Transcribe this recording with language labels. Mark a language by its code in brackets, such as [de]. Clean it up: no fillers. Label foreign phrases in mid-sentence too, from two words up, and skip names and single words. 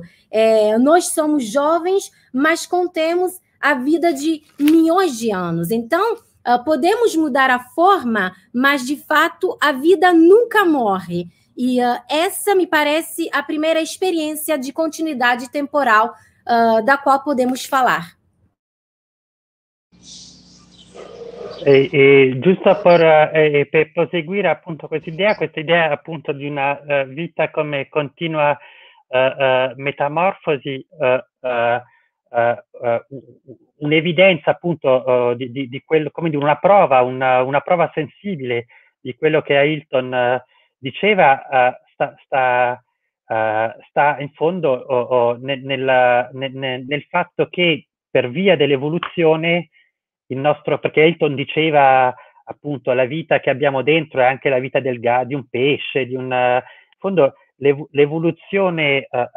[pt] Nós somos jovens, mas contemos a vida de milhões de anos. Então, podemos mudar a forma, mas, de fato, a vida nunca morre. E essa me parece a primeira experiência de continuidade temporal da qual podemos falar. [it] Giusto per proseguire appunto questa idea appunto di una vita come continua metamorfosi, un'evidenza appunto di quello, come di una prova sensibile di quello che Ailton diceva, sta in fondo nel fatto che per via dell'evoluzione perché Ailton diceva appunto la vita che abbiamo dentro è anche la vita di un pesce, in fondo l'evoluzione